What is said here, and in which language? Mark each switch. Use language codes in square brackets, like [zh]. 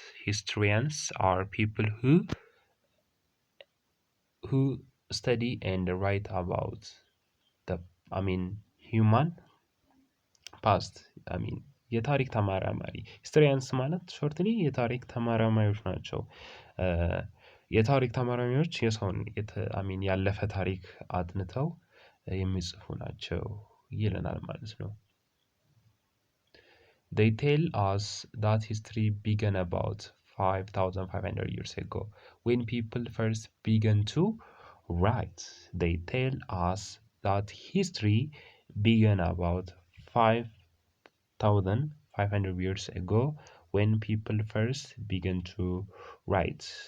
[en] Historians are people who study and write about the human past. [am] የታሪክ ተመራማሪ ሂስትሪያንስ ማለት ሾርትሊ የታሪክ ተመራማሪዎች ናቸው። የታሪክ ተመራማሪዎች የሰውን ያለፈ ታሪክ አጥንተው የሚጽፉ ናቸው ይለናል ማለት ነው። [en] They tell us that history began about 5,500 years ago when people first began to write. They tell us that history began about 5,500 years ago when people first began to write.